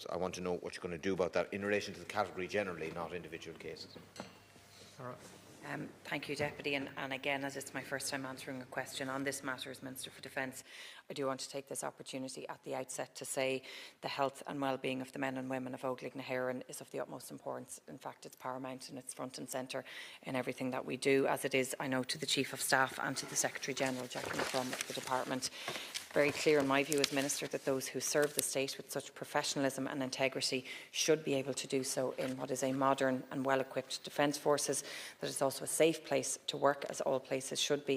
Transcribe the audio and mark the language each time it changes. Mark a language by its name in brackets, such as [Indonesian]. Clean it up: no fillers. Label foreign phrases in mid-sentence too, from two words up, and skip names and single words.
[English] I want to know what you're going to do about that in relation to the category generally, not individual cases. Thank you, Deputy. And again, as it's my first time answering a question on this matter as Minister for Defence, I do want to take this opportunity at the outset to say the health and well-being of the men and women of Ólaigh na hÉireann is of the utmost importance. In fact, it's paramount and it's front and centre in everything that we do, as it is, I know, to the Chief of Staff and to the Secretary-General, Jacqueline, from the Department. Very clear in my view as Minister that those who serve the state with such professionalism and integrity should be able to do so in what is a modern and well-equipped defence forces, that is also a safe place to work, as all places should be.